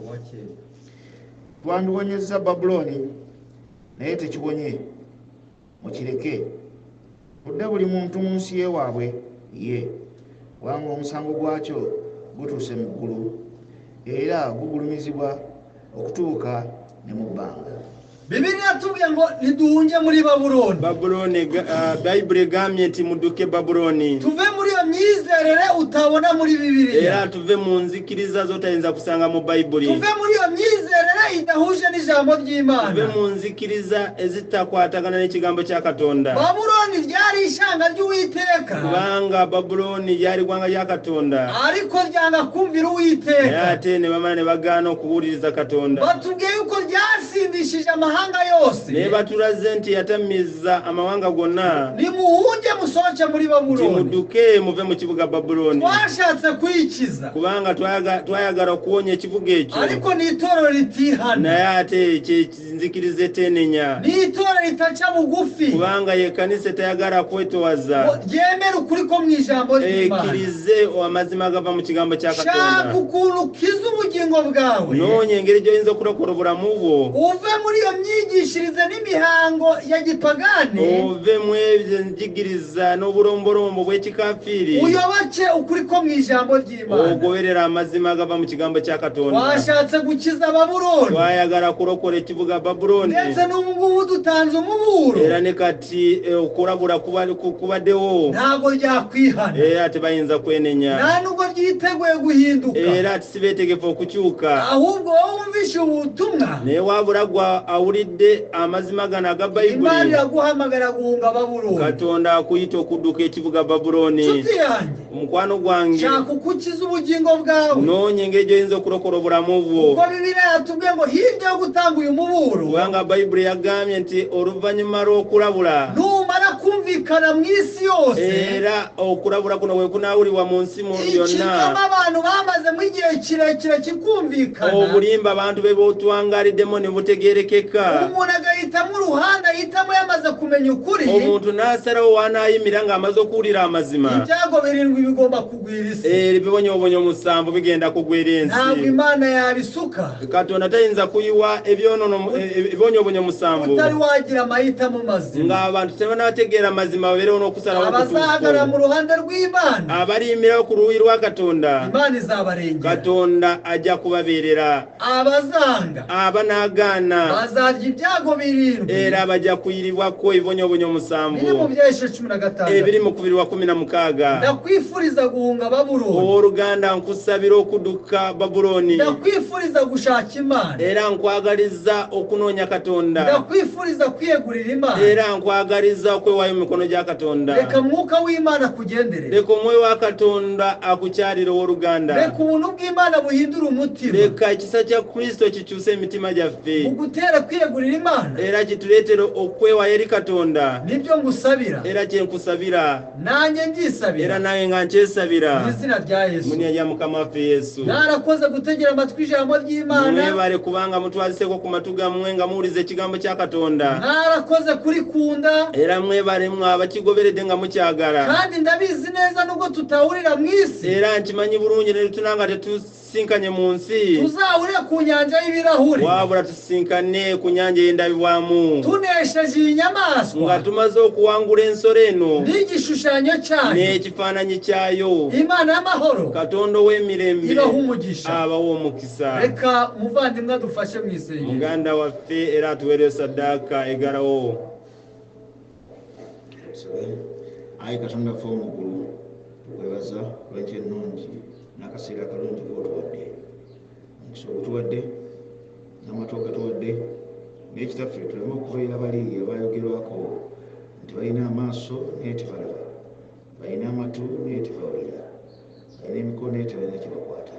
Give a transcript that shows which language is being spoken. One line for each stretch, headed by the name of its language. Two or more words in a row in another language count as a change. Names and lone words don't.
Ganda: Twandiwonyezza Babuloni naye tekiwonye, mukireke. Budde buli muntu mu nsi y'ewaabwe ye, kubanga omusango gwakyo gutuuse mu ggulu era gugulumizibwa okutuuka ne mu bbanga.
Kinyarwanda: Bibiliya tubwiye ngo niduhunge muri Babuloni. Babuloni,
Ganda: Bayibuli egambye nti mudduke Babuloni.
Kinyarwanda: Tuve muri iyo myizerere utabona muri Bibiliya.
Ganda: Era tuve mu nzikiriza zotayinza kusanga mu Bayibuli.
Kinyarwanda: Tuve muri iyo myizerere idahuje n'ijambo ry'Imana.
Ganda: Tuve mu nzikiriza ezitakwatagana n'ekigambo kya Katonda.
Kinyarwanda: Babuloni ryari ishanga ry'Uwiteka.
Ganda: Kubanga Babuloni lyali ggwanga lya Katonda.
Kinyarwanda: Ariko ryanga kumvira Uwiteka.
Ganda: Ate ne bamala ne bagaana okuwuliriza Katonda.
Kinyarwanda: Batubwiye yuko ryasindishije amahanga yose.
Ganda: Ne batulaze nti yatamiza amawanga gonna.
Kinyarwanda: Nimuhunge musohoke muri Babuloni.
Ganda: Mudduke muve mu kibuga Babuloni.
Kinyarwanda: Twashatse kwikiza.
Ganda: Kubanga twayagala okuwonya ekibuga ekyo.
Kinyarwanda: Ariko ni itorero litihana.
Ganda: Naye ate nzikiriza etenenya.
Kinyarwanda: Ni itorero litaca bugufi.
Ganda: Kubanga ye kanisa tayagala kwetowaza.
Kinyarwanda: Ryemera ukuri ko mu ijambo ry'Imana.
Ganda: Ekkirize amazima agava mu kigambo kya Katonda.
Kinyarwanda: Shaka ukuntu ukiza ubugingo bwawe.
Ganda: Noonya engeri gy'oyinza okulokola obulamu bwo.
Kinyarwanda: Uve muri iyo myigishirize n'imihango ya gipagani.
Ganda: Uve mu ebyo njigiriza n'obulombolombo bw'ekikafiiri.
Kinyarwanda: Uyoboke ukuri ko mu ijambo ry'Imana.
Ganda: Ogoberera amazima agava mu kigambo kya Katonda.
Kinyarwanda: Washatse gukiza Babuloni.
Ganda: Twayagala kulokola ekibuga Babuloni.
Kinyarwanda: Ndetse n'ubu ngubu dutanze umuburo.
Ganda: Era ne kati okulabula kubaddewo.
Kinyarwanda: Ntabwo ryakwihana.
Ganda: Era tebayinza kwenenya.
Kinyarwanda: Nta nubwo ryiteguye guhinduka.
Ganda: Era sibeetegefu okukyuka.
Kinyarwanda: Ahubwo wowe wumvishe ubutumwa.
Ganda: Naye wabula gwa awulidde amazima gano aga Bayibuli.
Kinyarwanda: Imana iraguhamagara guhunga Babuloni.
Ganda: Katonda akuyita okudduka ekibuga Babuloni.
Kinyarwanda: Nshuti yanjye,
Ganda: omukwano gwange,
Kinyarwanda: shaka ukukiza ubugingo bwawe.
Ganda: noonya engeri gy'oyinza okulokola obulamu bwo.
Kinyarwanda: Kuko Bibiliya yatubwiye ngo hirya yo gutanga uyu muburo,
Ganda: kubanga Bayibuli yagambye nti oluvannyuma lw'okulabula,
Kinyarwanda: numara kumvikana mu isi yose,
Ganda: era okulabula kuno bwe kunaawulibwa mu nsi yonna,
Kinyarwanda: ikinyoma abantu bamazemo igihe kirekire kikumvikana,
Ganda: obulimba abantu be bootwangaliddemu ne butegeerekeka,
Kinyarwanda: umuntu agahitamo uruhande ahitamo yamaze kumenya ukuri,
Ganda: omuntu n'asalawo wanaayimira ng'amaze okuwulira amazima.
Kinyarwanda: ibyago 7 bigomba kugwira isi.
Ganda: Ebibonyoobonyo 7 bigenda kugwira ensi.
Kinyarwanda: Ntabwo Imana yabisuka.
Ganda: Katonda tayinza kuyiwa ebibonyoobonyo 7
Kinyarwanda: utari wagira amahitamo mazima,
Ganda: ng'abantu tebanabategeera amazima babeerewo n'okusalawo
Kinyarwanda: abazahagarara mu ruhande rw'Imana,
Ganda: abaliyimirawo ku luuyi lwa Katonda,
Kinyarwanda: Imana izabarengera.
Ganda: Katonda ajja kubabeerera.
Kinyarwanda: Abazanga
Ganda: Abanaagaana
Kinyarwanda: bazarya ibyago 7
Ganda: era bajja kuyiribwako ebibonyoobonyo
Kinyarwanda: biri mu 7 byeshe 16.
Ganda: ebiri mu kubirwa 16.
Kinyarwanda: Ndakwifuriza guhunga Babuloni.
Ganda: Owooluganda nkusabira okudduka Babuloni,
Kinyarwanda: Ndakwifuriza gushaka Imana.
Ganda: era nkwagaliza okunoonya Katonda,
Kinyarwanda: Ndakwifuriza kwiyegurira Imana.
Ganda: era nkwagaliza okwewaayo mu mikono gya Katonda.
Kinyarwanda: Reka mwuka w'Imana kugenderera.
Ganda: Leka omwoyo wa Katonda akukyalire owooluganda.
Kinyarwanda: Reka ubuntu bw'Imana buhindura umutima.
Ganda: Leka ekisa kya Kristo kikyuse emitima gyaffe,
Kinyarwanda: Ugutera kwiyegurira Imana.
Ganda: era kituleetere okwewaayo eri Katonda.
Kinyarwanda: Nibyo ngusabira.
Ganda: Era kyenkusabira,
Kinyarwanda: Nanjye
Ganda: era
Kinyarwanda: ngisabira.
Ganda: nange nga nkyesabira
Kinyarwanda: Mu izina rya Yesu.
Ganda: mu linnya lya Mukama waffe Yesu.
Kinyarwanda: Narakoze gutegera amatwi ijambo ry'Imana.
Ganda: Mwebale kubanga mutwaliseeko ku matu gammwe nga muwuliza ekigambo kya Katonda,
Kinyarwanda: Narakoze kurikunda.
Ganda: era mwebale mwe abakigoberedde nga mukyagala,
Kinyarwanda: Kandi ndabizi neza nubwo tutahurira mu isi,
Ganda: era nkimanyi bulungi ne tunanga tetusinkanye mu nsi,
Kinyarwanda: tuzahurire ku nyanja y'ibirahuri,
Ganda: wabula tusinkane ku nyanja y'endabibwamu,
Kinyarwanda: tunesheje iyi
Ganda: nga
Kinyarwanda: nyamaswa
Ganda: tumaze okuwangula ensolo eno
Kinyarwanda: n'igishushanyo cyayo.
Ganda: n'ekifaananyi kyayo.
Kinyarwanda: Imana y'amahoro
Ganda: Katonda ow'emirembe
Kinyarwanda: ibaha umugisha.
Ganda: abawa omukisa.
Kinyarwanda: Reka muvandimwe adufashe mu isengesho.
Ganda: Muganda waffe era atuweerere saddaaka egalawo. Ayi Katonda ffe omugulu tukwebaza lw'enkya ennungi n'akaseera akalungi k'otuwadde, omukisa ogutuwadde n'amatu gatuwadde naye kitaffe tuleme okubeera bali abayogerwako nti balina amaaso naye tebalaba, balina amatu naye tebawulira, balina emikono naye tebalina kyebakwata.